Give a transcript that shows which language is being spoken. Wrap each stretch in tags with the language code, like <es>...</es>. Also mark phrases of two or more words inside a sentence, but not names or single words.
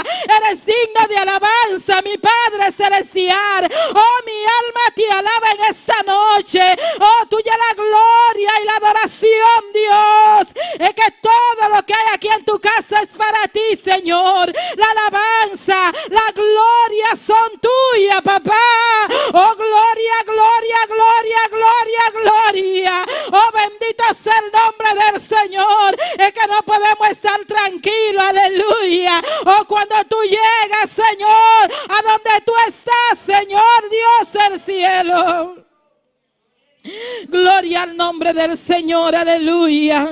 <es>Eres digno de alabanza, mi Padre celestial. Oh, mi alma te alaba en esta noche. Oh, tuya la gloria y la adoración, Dios. Es que todo lo que hay aquí en tu casa es para ti, Señor. La alabanza, la gloria son tuyas, papá. Oh, gloria, gloria, gloria, gloria, gloria. Oh, bendito sea el nombre del Señor. Es que no podemos estar tranquilos, aleluya. Oh, cuando tú llegas, Señor, a donde tú estás, Señor Dios del cielo. Gloria al nombre del Señor, aleluya.</es>